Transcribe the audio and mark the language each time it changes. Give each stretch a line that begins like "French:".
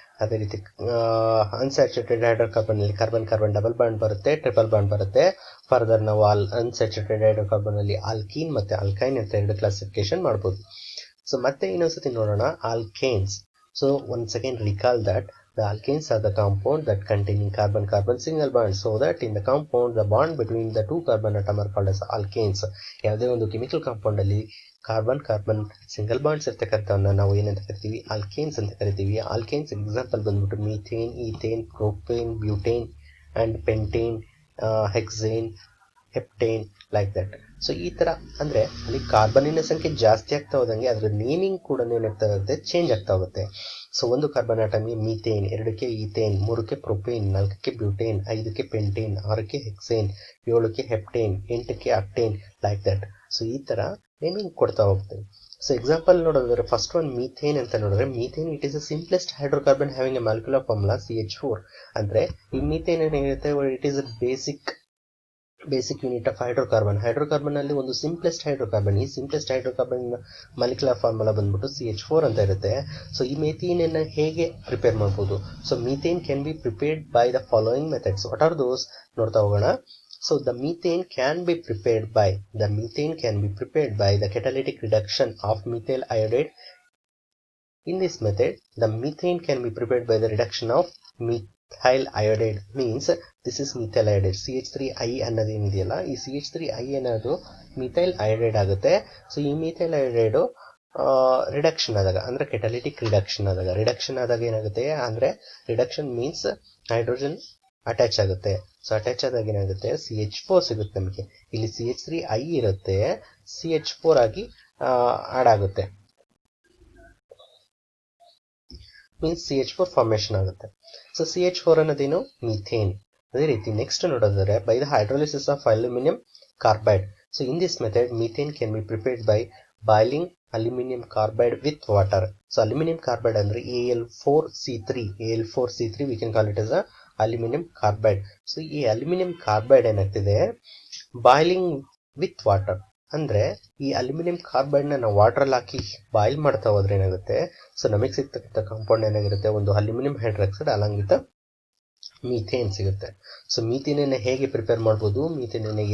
Kannada: ಅದೇ ರೀತಿ unsaturated hydrocarbon ಅಲ್ಲಿ ಕಾರ್ಬನ್ ಡಬಲ್ ಬಾಂಡ್ ಬರುತ್ತೆ, ಟ್ರಿಪಲ್ ಬಾಂಡ್ ಬರುತ್ತೆ. ಫರ್ದರ್ ನಾವು ಅನ್ಸ್ಯಾಚುರೇಟೆಡ್ ಹೈಡ್ರೋಕಾರ್ಬನ್ ಅಲ್ಲಿ ಆಲ್ಕೀನ್ ಮತ್ತೆ ಆಲ್ಕೈನ್ ಅಂತ ಎರಡು ಕ್ಲಾಸಿಫಿಕೇಶನ್ ಮಾಡಬಹುದು. ಸೊ ಮತ್ತೆ ಇನ್ನೊಂದ್ಸತಿ ನೋಡೋಣ alkanes.
English: So once again recall that the alkanes are the compound that containing carbon single bond, so that in the compound the bond between the two carbon atom are called as alkanes.
Kannada: ಯಾವುದೇ ಒಂದು chemical compound ಅಲ್ಲಿ carbon single bonds ಇರ್ತಕ್ಕಂಥವನ್ನ ನಾವು ಏನಂತ ಕರಿತೀವಿ, alkanes ಅಂತ ಕರಿತೀವಿ. Alkanes example ಬಂದ್ಬಿಟ್ಟು methane, ethane, propane, butane and pentane, ಹೆಕ್ಸೇನ್, heptane,
English: Like that.
Kannada: So ಈ ತರ ಅಂದ್ರೆ ಅಲ್ಲಿ ಕಾರ್ಬನ್ನಿನ ಸಂಖ್ಯೆ ಜಾಸ್ತಿ ಆಗ್ತಾ ಹೋದಂಗೆ ಅದರ ನೇಮಿಂಗ್ ಕೂಡ ಏನಾಗ್ತಾ ಹೋಗುತ್ತೆ, ಚೇಂಜ್ ಆಗ್ತಾ ಹೋಗುತ್ತೆ. ಸೊ ಒಂದು carbon ಆಟಮ್ಗೆ methane, 2ಕ್ಕೆ ethane, 3ಕ್ಕೆ propane, 4ಕ್ಕೆ butane, 5ಕ್ಕೆ pentane, 6ಕ್ಕೆ ಹೆಕ್ಸೇನ್, 7ಕ್ಕೆ heptane, 8ಕ್ಕೆ ಅಕ್ಟೇನ್,
English: Like that.
Kannada: So ಈ ತರ ನೇಮಿಂಗ್ ಕೊಡ್ತಾ ಹೋಗ್ತೇವೆ. ಸೊ ಎಕ್ಸಾಂಪಲ್ ನೋಡೋದಾದ್ರೆ ಫಸ್ಟ್ ಒನ್ ಮೀಥೇನ್ ಅಂತ ನೋಡಿದ್ರೆ, methane
English: It is the simplest hydrocarbon having a molecular formula CH4.
Kannada: ಅಂದ್ರೆ ಈ ಮೀಥೇನ್ ಏನಿರುತ್ತೆ,
English: it is a basic unit of hydrocarbon
Kannada: ಅಲ್ಲಿ ಒಂದು ಸಿಂಪ್ಲೆಸ್ಟ್ ಹೈಡ್ರೋಕಾರ್ಬನ್. ಈ ಸಿಂಪ್ಲೆಸ್ಟ್ ಹೈಡ್ರೋಕಾರ್ಬನ್ ಮಾಲಿಕ್ಯುಲರ್ ಫಾರ್ಮುಲಾ ಬಂದ್ಬಿಟ್ಟು CH4 ಅಂತ ಇರುತ್ತೆ. ಸೊ ಈ ಮೀಥೇನ್ ಅನ್ನ ಹೇಗೆ ಪ್ರಿಪೇರ್ ಮಾಡಬಹುದು?
English: So methane can be prepared by the following methods. What are those
Kannada: ನೋಡ್ತಾ ಹೋಗೋಣ.
English: So the methane can be prepared by the catalytic reduction of methyl iodide. In this method, the methane can be prepared by the reduction of methyl iodide. Means this is methyl iodide.
Kannada: CH3I ಅನ್ನೋದು ಏನಿದೆಯಲ್ಲ, ಈ CH3I ಅನ್ನೋದು methyl iodide ಆಗುತ್ತೆ. So ಈ methyl iodide reduction ಆದಾಗ ಅಂದ್ರೆ ಕೆಟಾಲಿಟಿಕ್ reduction ಆದಾಗ ಏನಾಗುತ್ತೆ ಅಂದ್ರೆ, ರಿಡಕ್ಷನ್ ಮೀನ್ಸ್ ಹೈಡ್ರೋಜನ್ ಅಟ್ಯಾಚ್ ಆಗುತ್ತೆ. ಸೊ ಅಟ್ಯಾಚ್ ಆದಾಗ ಏನಾಗುತ್ತೆ, CH4 ಸಿಗುತ್ತೆ ನಮಗೆ. ಇಲ್ಲಿ CH3I ಇರುತ್ತೆ, CH4 ಆಗಿ ಆಡ್ ಆಗುತ್ತೆ, ಮೀನ್ಸ್ CH4 ಫಾರ್ಮೇಶನ್ ಆಗುತ್ತೆ. So CH4 ಅನ್ನೋದೇನು, methane. ಅದೇ ರೀತಿ ನೆಕ್ಸ್ಟ್ ನೋಡೋದಾದ್ರೆ,
English: By the hydrolysis of aluminium carbide. So in this method methane can be prepared by boiling aluminium carbide with water.
Kannada: So aluminium carbide ಅಂದ್ರೆ Al4C3
English: we can call it as a
Kannada: aluminium carbide. So ಈ aluminium carbide ಏನಾಗ್ತಿದೆ,
English: boiling with water
Kannada: ಅಂದ್ರೆ ಈ aluminium carbide ನ ನಾವು water ಅಲ್ಲಿ ಹಾಕಿ boil ಮಾಡ್ತಾ ಹೋದ್ರೆ ಏನಾಗುತ್ತೆ, ಸೊ ನಮಗೆ ಸಿಗ್ತಕ್ಕಂಥ ಕಾಂಪೌಂಡ್ ಏನಾಗಿರುತ್ತೆ, ಒಂದು aluminium hydroxide along with methane ಸಿಗುತ್ತೆ. ಸೊ ಮೀಥೇನ್ ಹೇಗೆ ಪ್ರಿಪೇರ್ ಮಾಡಬಹುದು, ಮೀಥೇನ್